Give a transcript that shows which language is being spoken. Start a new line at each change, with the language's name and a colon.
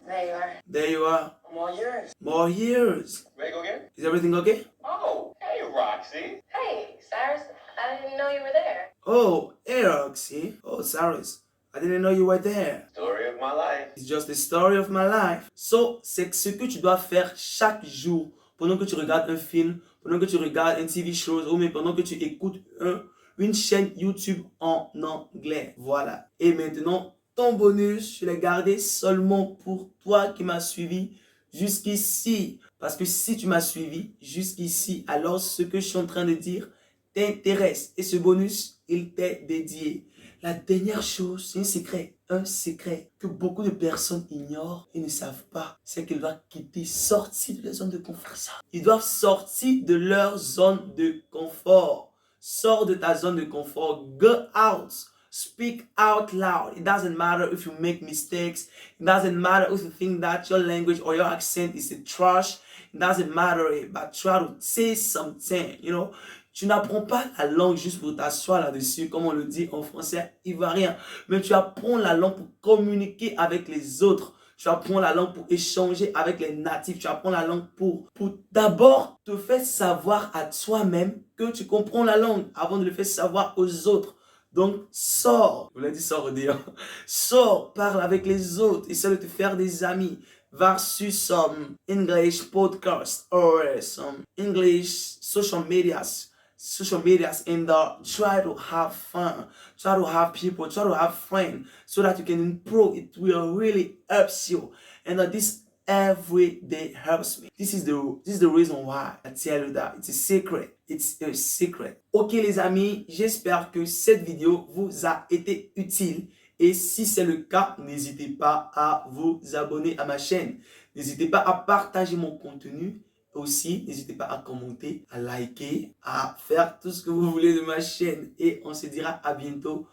English: There you are. There you are. I'm all yours. More years. Ready to go again? Is everything okay? Oh, hey, Roxy. Hey, Cyrus, I didn't know you were there. Oh, hey Roxy. Oh, Cyrus. I didn't know you were there. Story of my life. It's just the story of my life. So,
French: c'est ce que tu dois faire chaque jour pendant que tu regardes un film, pendant que tu regardes un TV show ou même pendant que tu écoutes une chaîne YouTube en anglais. Voilà. Et maintenant, ton bonus, je l'ai gardé seulement pour toi qui m'as suivi jusqu'ici. Parce que si tu m'as suivi jusqu'ici, alors ce que je suis en train de dire t'intéresse. Et ce bonus, il t'est dédié. La dernière chose, c'est un secret que beaucoup de personnes ignorent et ne savent pas. C'est qu'ils doivent sortir de leur zone de confort. Ils doivent sortir de leur zone de confort. Sors de ta zone de confort.
English: Go out. Speak out loud. It doesn't matter if you make mistakes. It doesn't matter if you think that your language or your accent is a trash. It doesn't matter, but try to say something, you know.
French: Tu n'apprends pas la langue juste pour t'asseoir là-dessus, comme on le dit en français ivoirien. Mais tu apprends la langue pour communiquer avec les autres. Tu apprends la langue pour échanger avec les natifs. Tu apprends la langue pour d'abord te faire savoir à toi-même que tu comprends la langue avant de le faire savoir aux autres. Donc, sors. Je vous l'ai dit, sors, dire. Sors, parle avec les autres. Essaie de te faire des amis. Va sur
English: some English podcast or some English social medias and try to have fun, try to have people, try to have friends so that you can improve. It will really help you, and this every day helps me. This is the reason why I tell you that it's a secret. It's a secret.
French: Ok les amis, j'espère que cette vidéo vous a été utile. Et si c'est le cas, n'hésitez pas à vous abonner à ma chaîne. N'hésitez pas à partager mon contenu. Aussi, n'hésitez pas à commenter, à liker, à faire tout ce que vous voulez de ma chaîne. Et on se dira à bientôt